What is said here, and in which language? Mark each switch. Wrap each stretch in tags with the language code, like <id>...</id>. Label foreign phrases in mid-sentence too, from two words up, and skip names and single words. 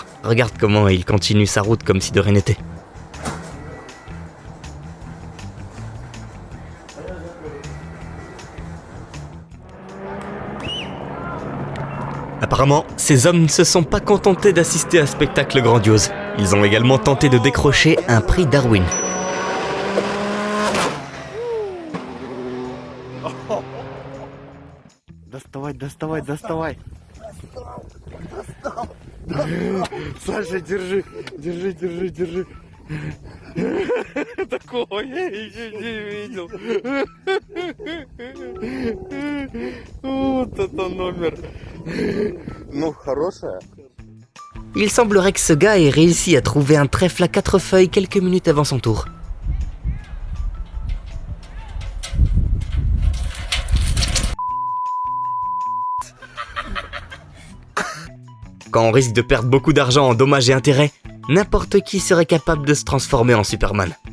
<fr>Regarde comment il continue sa route comme si de rien n'était. Apparemment, ces hommes ne se sont pas contentés d'assister à un spectacle grandiose. Ils ont également tenté de décrocher un prix Darwin.</fr> <ru>Доставай. Саша, держи. Такого я еще не видел. Вот это номер. Ну, хорошая.</ru> <fr>Il semblerait que ce gars ait réussi à trouver un trèfle à 4 feuilles quelques minutes avant son tour. Quand on risque de perdre beaucoup d'argent en dommages et intérêts, n'importe qui serait capable de se transformer en Superman.</fr>